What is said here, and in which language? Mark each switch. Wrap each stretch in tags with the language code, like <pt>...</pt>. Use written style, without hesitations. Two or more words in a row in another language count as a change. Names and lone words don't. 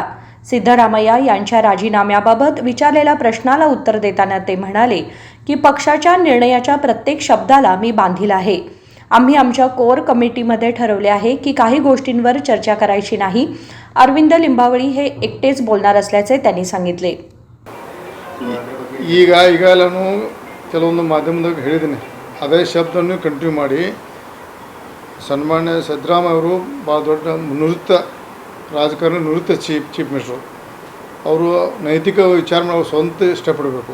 <mr>सिद्धरामय्या यांच्या राजीनाम्याबाबत विचारलेल्या प्रश्नाला उत्तर देताना ते म्हणाले की पक्षाच्या निर्णयाच्या प्रत्येक शब्दाला मी बांधील आहे. आम्ही आमच्या कोर कमिटीमध्ये ठरवले आहे की काही गोष्टींवर चर्चा करायची नाही. अरविंद लिंबावळी हे एकटेच बोलणार असल्याचे त्यांनी सांगितले.</mr> <kn>ಈಗ ನಾನು ಕೆಲವೊಂದು ಮಾಧ್ಯಮದಾಗ ಹೇಳಿದ್ದೀನಿ, ಅದೇ ಶಬ್ದವನ್ನು ಕಂಟಿನ್ಯೂ ಮಾಡಿ. ಸನ್ಮಾನ್ಯ ಸಿದ್ದರಾಮಯ್ಯ ಅವರು ಭಾಳ ದೊಡ್ಡ ನಿವೃತ್ತ ರಾಜಕಾರಣಿ, ನಿವೃತ್ತ</kn> <en>chief minister.</en> <kn>ಅವರು ನೈತಿಕ ವಿಚಾರ ಮಾಡಿ ಸ್ವಂತ ಇಷ್ಟಪಡಬೇಕು.</kn>